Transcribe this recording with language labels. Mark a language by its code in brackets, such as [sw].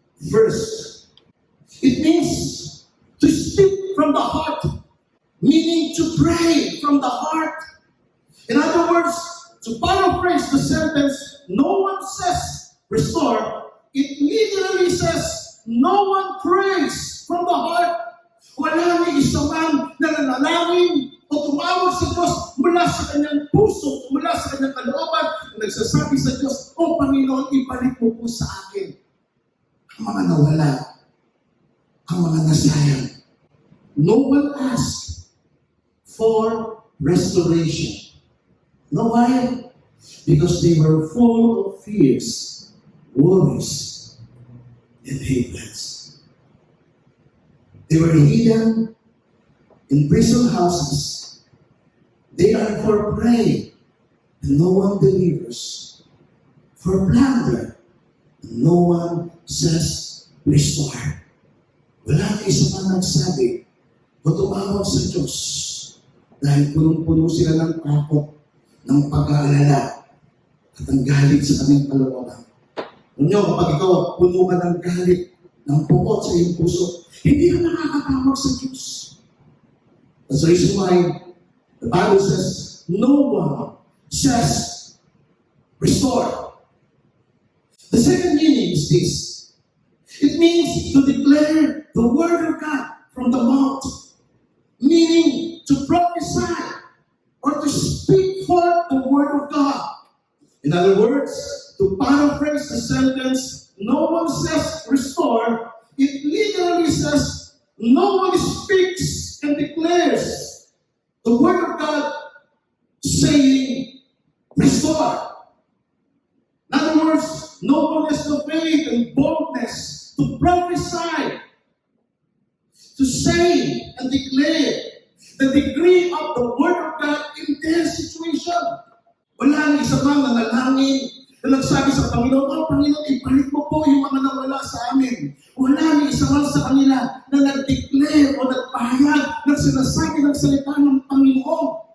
[en] First, it means to speak from the heart, meaning to pray from the heart. In other words, to paraphrase the sentence, no one says restore, it literally says no one prays from the heart. [tl] Wala ni isa man na nanalangin o tumawag sa Diyos mula sa kanyang puso, mula sa kanyang kalooban, na nagsasabi sa Diyos, O Panginoon, ibalik mo po sa akin ang mga nawala, ang mga nasayang. [en] No one asked for restoration. No, why? Because they were full of fears, worries, and hatreds. They were hidden in prison houses. They are for prey, and no one delivers. For plunder, and no one says restore. [tl] Wala na isa man nagsabi o tumawag sa Diyos dahil punong-puno sila ng takot, ng pag-aalala, at ang galit sa kanyang kalooban. Alam niyo, kapag ikaw puno ka ng galit, ng pukot sa iyong puso, hindi ka nakakatawag sa Diyos. [en] That's the reason why the Bible says, no one says, restore. The second meaning is this. It means to declare the word of God from the mouth, meaning to prophesy or to speak forth the word of God. In other words, to paraphrase the sentence, no one says restore, it literally says no one speaks and declares the word of God saying restore. In other words, no one has the faith and boldness to prophesy, to say and declare the degree of the word of God in their situation. [tl] Wala ni isa mang nanalangin na nagsabi sa Panginoon, O Panginoon, ibalik mo po yung mga nawala sa amin. Wala ni isa man sa kanila na nag-declare o nagpahayag ng sinasabi ng salita ng Panginoon.